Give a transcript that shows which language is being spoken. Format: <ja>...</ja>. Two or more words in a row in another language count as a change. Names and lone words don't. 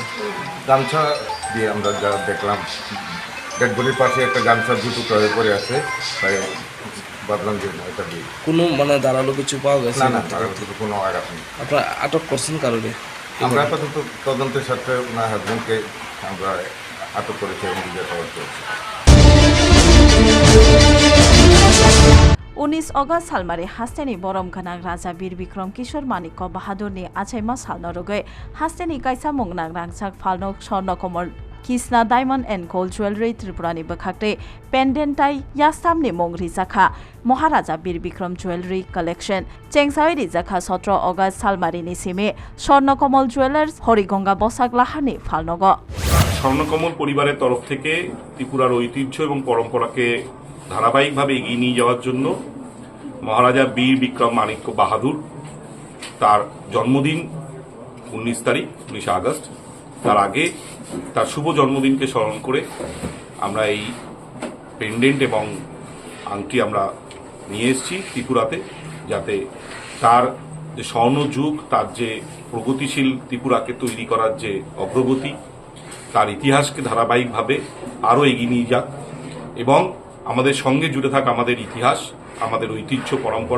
<bn>গামছা দিয়ে আমরা যা দেখলাম,</bn> <en>dead body</en> <bn>পাশে একটা গামছা 2 টুকরা হয়ে পড়ে আছে, তাই ভাবলাম যে এটা দিয়ে। কোনো মানে দাঁড়ালো কিছু পাওয়া গেছে? না, কোনো আঘাত নেই। আপনারা আটক করছেন কারণে? আমরা আপাতত তদন্তের সাথে ওনার হাজবেন্ডকে আমরা আটক করেছি এবং জিজ্ঞাসাবাদ করেছি।</bn> <trp>19 अगस्त सालमारी हास्टेनी बरम गनाग राजा वीर विक्रम किशोर मानिक बाहादुरनी आछाइमा सालनो रुगै हास्टेनी काइसा मुंगनाग रांगसाक फालनो स्वर्ण कमल किसना डायमंड एंड गोल्ड ज्वेलरी त्रिपुरानी बखाक्टे पेंडेंटाई यास्तामनि मुंग रिजाखा महाराजा वीर विक्रम</trp> <en>jewellery collection</en> <trp>चेंगसाई रिजाखा 17 अगस्त सालमारीनि सिमे स्वर्ण कमल ज्वेलार्स हरिगंगा बसागलाहानि फालनग</trp> <bn>স্বর্ণকমল পরিবারের তরফ থেকে ত্রিপুরার ঐতিহ্য এবং পরম্পরাকে ধারাবাহিকভাবে এগিয়ে নিয়ে যাওয়ার জন্য মহারাজা বীর বিক্রম মানিক্য বাহাদুর তার জন্মদিন 19 তারিখ 19 আগস্ট, তার আগে তার শুভ জন্মদিনকে স্মরণ করে আমরা এই পেন্ডেন্ট এবং আংটি আমরা নিয়ে এসেছি ত্রিপুরাতে, যাতে তার যে স্বর্ণযুগ, তার যে প্রগতিশীল ত্রিপুরাকে তৈরি করার যে অগ্রগতি, তার ইতিহাসকে ধারাবাহিকভাবে আরও এগিয়ে নিয়ে যাক এবং আমাদের সঙ্গে জুড়ে থাকা আমাদের ইতিহাস, আমাদের ঐতিহ্য পরম্পরা।</bn>